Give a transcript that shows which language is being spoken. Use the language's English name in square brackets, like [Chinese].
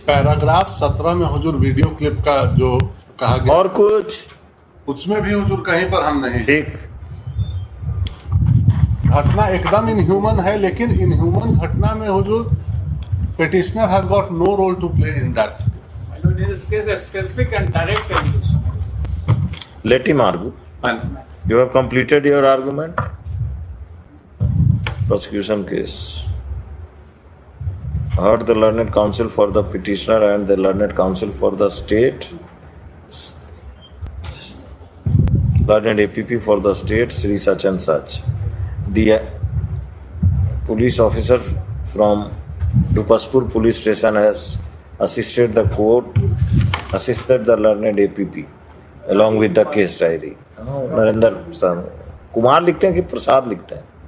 [Hindi] Paragraph 17 में हुजूर video clip का जो कहा गया, और कुछ उसमें भी हुजूर कहीं पर हम नहीं। ठीक। घटना एकदम इनह्यूमन है, लेकिन इनह्यूमन घटना में हुजूर [English] petitioner has got no role to play in that. In this case, a specific and direct allegation. Let him argue. And You have completed your argument. Prosecution case. Heard the learned counsel for the petitioner and the learned counsel for the state. Learned APP for the state, Sri such and such. The police officer from Dupaspur police station has assisted the court, assisted the learned APP along with the case diary. [Hindi] Narendra sir Kumar लिखते हैं कि प्रसाद लिखते हैं?